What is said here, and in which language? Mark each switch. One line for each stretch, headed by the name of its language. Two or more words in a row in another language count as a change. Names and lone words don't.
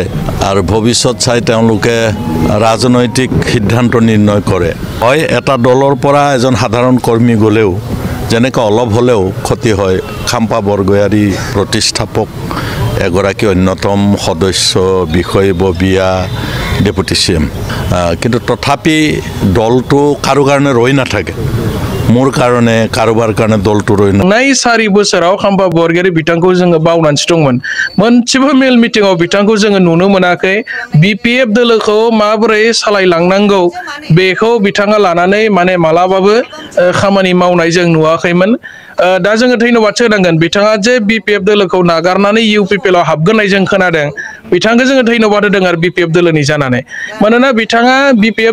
Assamese: চাই তেওঁলোকে ৰাজনৈতিক সিদ্ধান্ত নিৰ্ণয় কৰে হয় এটা দলৰ পৰা এজন সাধাৰণ কৰ্মী গ'লেও যেনেকৈ অলপ হ'লেও ক্ষতি হয় খাম্পা বৰগোহাঞি প্ৰতিষ্ঠাপক এগৰাকী অন্যতম সদস্য বিষয়ববীয়া ডেপুটি CM কিন্তু তথাপি দলটো কাৰো কাৰণে ৰৈ নাথাকে মোৰ কাৰণে কাৰোবাৰ কাৰণে দলটো ৰহিনো
Bodo: नाय 4 बोसोराव खाम्फा बरगयारि बिथांखौ जोङो बावनानैसो दंमोन मोनसेबो मेल मिटिंआव बिथांखौ जोङो नुनो मोनाखै बिपिएफ दोलोखौ माबोरै सालायलांनांगौ बेखौ बिथाङा लानानै माने मालाबाबो खामानि मावनाय जों नुवाखैमोन दा जोङो धन्यबाद होनांगोन बिथाङा जे बिपिएफ दोलोखौ नागारनानै इउपिपिएल आव हाबगोननाय जों खोनादों बिथांखौ जोङो धन्यबाद होदों आरो बिपिएफ दोलोनि जानानै मानोना बिथाङा बिपिएफ